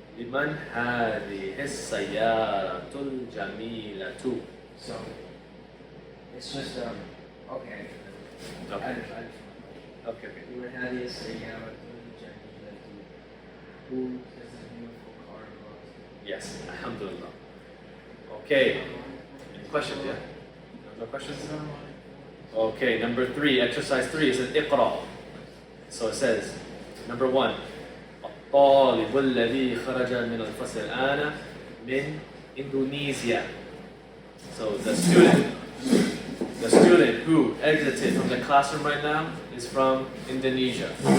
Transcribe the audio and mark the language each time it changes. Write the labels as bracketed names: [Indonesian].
[Arabic] لمن هذه السيارة الجميلة؟ [English] So it's just okay. Okay. Okay. [Arabic] لمن هذه السيارة الجميلة? [English] Who does this beautiful car belong to? Yes, alhamdulillah. Okay. Any questions? Yeah? No questions? Okay, number 3, exercise 3, it says اقرأ. So it says, number 1, [Arabic] الطالب الذي خرج من الفصل الآن من إندونيسيا. [English] So the student who exited from the classroom right now is from Indonesia.